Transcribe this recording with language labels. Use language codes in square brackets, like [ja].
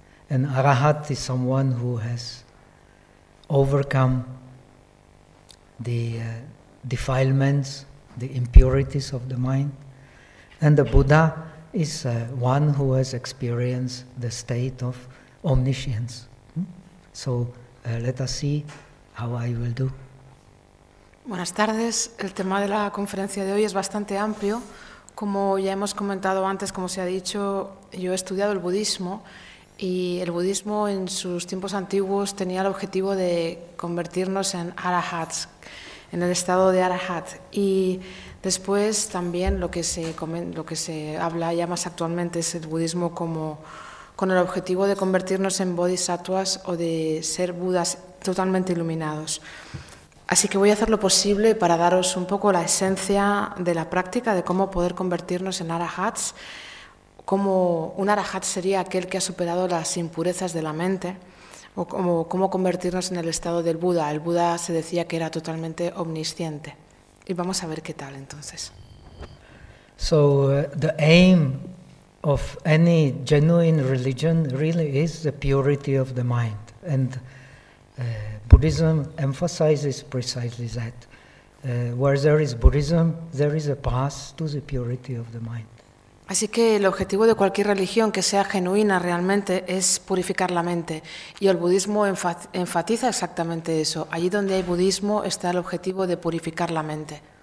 [en] An arahat is someone who has overcome the defilements, the impurities of the mind. And the Buddha is one who has experienced the state of omniscience. So let us see how I will do. [es] Buenas tardes. El tema de la conferencia de hoy es bastante amplio. Como ya hemos comentado antes, como se ha dicho, yo he estudiado el budismo y el budismo en sus tiempos antiguos tenía el objetivo de convertirnos en arahats, en el estado de arahat. Y después también lo que se habla ya más actualmente es el budismo como con el objetivo de convertirnos en bodhisattvas o de ser budas totalmente iluminados. Así que voy a hacer lo posible para daros un poco la esencia de la práctica de cómo poder convertirnos en arahats, cómo un arahat sería aquel que ha superado las impurezas de la mente, o cómo convertirnos en el estado del Buda. El Buda se decía que era totalmente omnisciente. Y vamos a ver qué tal, entonces. [en] So the aim of any genuine religion really is the purity of the mind. And Buddhism emphasizes precisely that. Where there is Buddhism, there is a path to the purity of the mind. [es] Así que el objetivo de cualquier religión que sea genuina realmente es purificar la mente. Y el budismo enfatiza exactamente eso. Allí donde hay budismo está el objetivo de purificar la mente.